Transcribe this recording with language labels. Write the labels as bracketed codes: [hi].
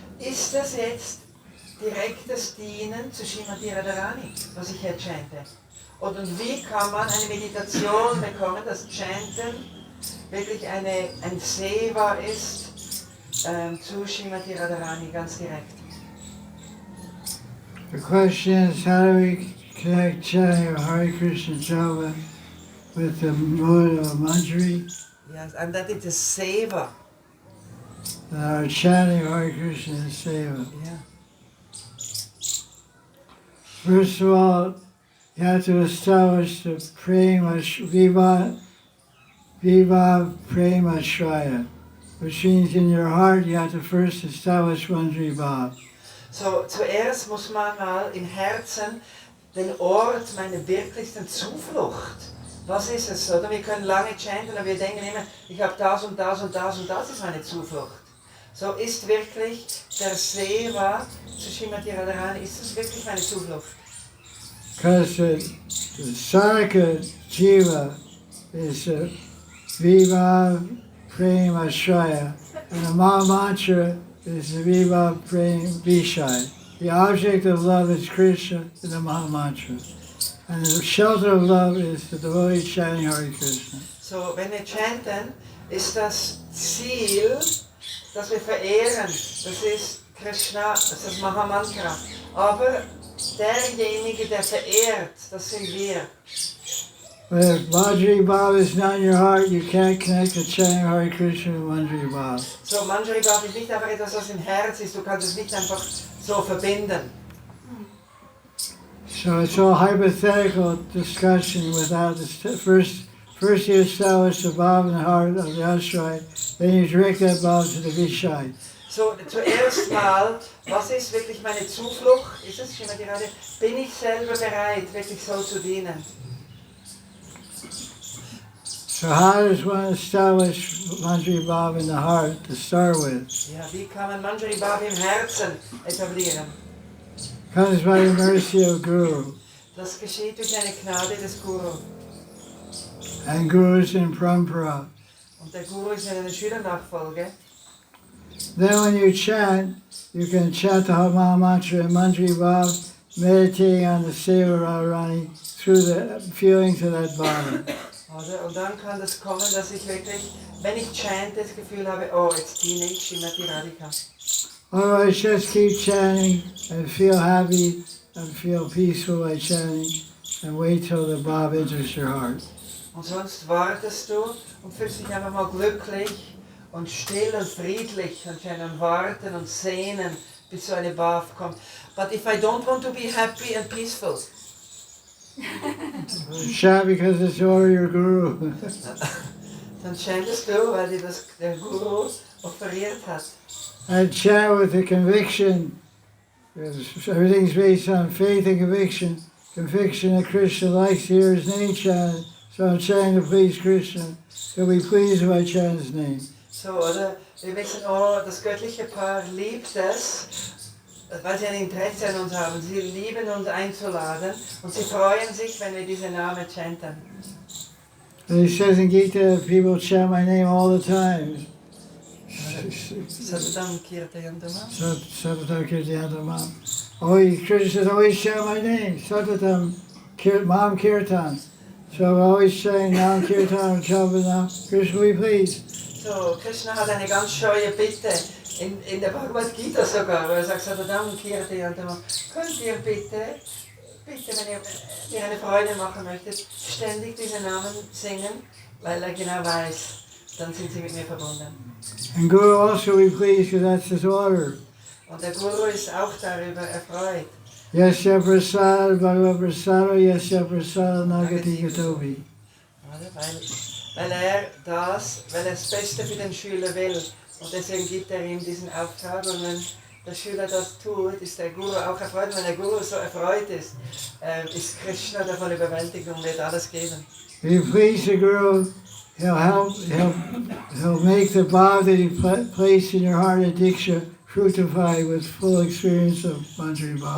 [de] Ist das jetzt direktes Dienen zu Srimati Radharani, was ich hier chante? Und wie kann man eine Meditation bekommen, dass Chanten wirklich ein Seva ist zu Srimati Radharani, ganz direkt? [en] The question is, how do we connect chanting of Hare Krishna Japa with the mood of Manjari? Yes, and that it is Seva. Our chanting of Hare Krishna is Seva. Yeah. First of all, you have to establish the Prema Viva Prema Shraya, which means in your heart you have to first establish Manjari Bhav. [de] So, zuerst muss man mal im Herzen den Ort meiner wirklichsten Zuflucht. Was ist es? Oder wir können lange chanten und wir denken immer, ich habe das und das und das und das ist meine Zuflucht. So ist wirklich der Seva zu Srimati Radharani, ist das wirklich meine Zuflucht? [en] Because the Sadhaka Jiva is Viva Prema Shraya, and the Maha Mantra is the Viva Prema Vishai. The object of love is Krishna in the Maha Mantra. And the shelter of love is the devotee chanting Hare Krishna. [de] So, wenn wir chanten, ist das Ziel, das wir verehren. Das ist Krishna, das ist das Maha Mantra. Aber derjenige, der verehrt, das sind wir. [en] But if Manjari Bhav is not in your heart, you can't connect the chanting Hare Krishna with Manjari Bhav. [de] So, Manjari Bhav ist nicht einfach etwas, was im Herz ist. Du kannst es nicht einfach so verbinden. [en] So it's all hypothetical discussion without the first you establish the Bhav in the heart of the Ashray, then you direct that Bhav to the Vishai. [de] So, zuerst mal, was ist wirklich meine Zuflucht? Ist es Srimati Radhe? Bin ich selber bereit, wirklich so zu dienen? [en] So how does one establish Manjari Bhav in the heart to start with? [de] Ja, wie kann man Manjari Bhav im Herzen etablieren? [en] Comes by the mercy of Guru. [de] Das geschieht durch eine Gnade des Guru. [en] And Guru is in Parampara. [de] Und der Guru ist in einer Schülernachfolge. [en] Then when you can chant the Maha Mantra in Manjari Bhav, meditating on the Seva Radharani through the feelings of that body. [de] Oder? Und dann kann das kommen, dass ich wirklich, wenn ich chante, das Gefühl habe, oh, jetzt diene ich Srimati Radhika. [en] Otherwise, just keep chanting and feel happy and feel peaceful by chanting and wait till the Bhav enters your heart. [de] Und sonst wartest du und fühlst dich einfach mal glücklich und still und friedlich und schön warten und sehnen, bis so eine Bhav kommt. [en] But if I don't want to be happy and peaceful, Chant because it's over your Guru. [de] dann chantest du, weil dir das der Guru offeriert hat. [en] And chant with the conviction. Everything's based on faith and conviction. Conviction that Krishna likes to hear his name chanted. So I'm chanting to please Krishna. He'll be pleased if I chant his name. [de] So, oder? Wir wissen, oh, das göttliche Paar liebt es, weil sie ein Interesse an uns haben. Sie lieben uns einzuladen und sie freuen sich, wenn wir diesen Namen chanten. [en] And he says in Gita, people chant my name all the time. [sa] Sadhana Kirtayantama. Satatam Kirtanam. [en] Always, Krishna says, always chant my name. Satatam Mam Kirtan. So I'm always saying Nam Kirtan, Chavanam. Krishna, will you please? [de] So, Krishna hat eine ganz scheue Bitte, in der Bhagavad Gita sogar, wo er sagt, Sadhana Kirtayantama, könnt ihr bitte, wenn ihr mir eine Freude machen möchtet, ständig diesen Namen singen, weil er genau weiß, dann sind sie mit mir verbunden. [en] And Guru also will be pleased because that's his order. [de] Und der Guru ist auch darüber erfreut. [sa] Yasya Prasad, Bhagavad Prasad, Yasya Prasad, Nagati Gatovi. [de] Weil er das Beste für den Schüler will. Und deswegen gibt er ihm diesen Auftrag. Und wenn der Schüler das tut, ist der Guru auch erfreut. Und wenn der Guru so erfreut ist, ist Krishna davon überwältigt und wird alles geben. [en] If you please the Guru, he'll make the bhav that he placed in your heart at Diksha fructify with full experience of Manjari Bhav.